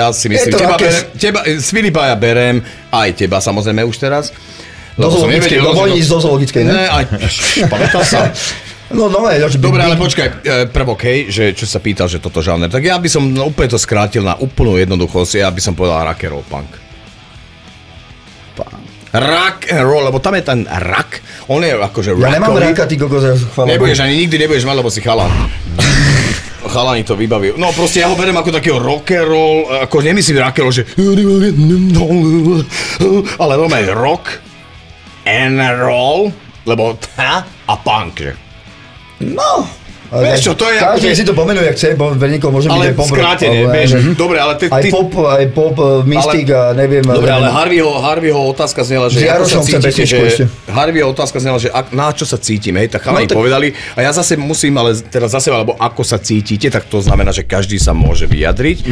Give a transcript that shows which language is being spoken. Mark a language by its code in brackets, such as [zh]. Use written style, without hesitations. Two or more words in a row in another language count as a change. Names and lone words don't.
[sk] Ja si myslím, s Filipa ja berem, aj teba samozrejme už teraz. Do zoologickej, ne? Ne, pamätám sa. Dobre, ale počkaj, prvok, hej, že čo sa pýtal, že toto žáner, tak ja by som úplne to skrátil na úplnú jednoduchosť, ja by som povedal [en] rock and roll punk. Rock and roll, [sk] lebo tam je ten rock, on je akože rockový. Ja nemám rocka, ty kokos, nebudeš, ani nikdy nebudeš mať, lebo si chalan. Chalani to vybaví. No proste ja ho beriem ako takého [en] rock and roll, [sk] ako nemyslím [en] rock and roll, [sk] že... Ale normálne [en] rock and roll, [sk] lebo a punk, že... No, Vieš čo, to je... Každý si to pomenuje, ak chce, bo niekoho môže byť aj pop. Ale skrátene, vieš, dobre, ale ty... Aj pop, mystik a neviem... Dobre, ale Harveyho otázka znela, že ako sa cítite, že... Harveyho otázka znela, že na čo sa cítime, hej, tak chalani povedali, a ja zase musím, ale teraz zase, alebo ako sa cítite, tak to znamená, že každý sa môže vyjadriť.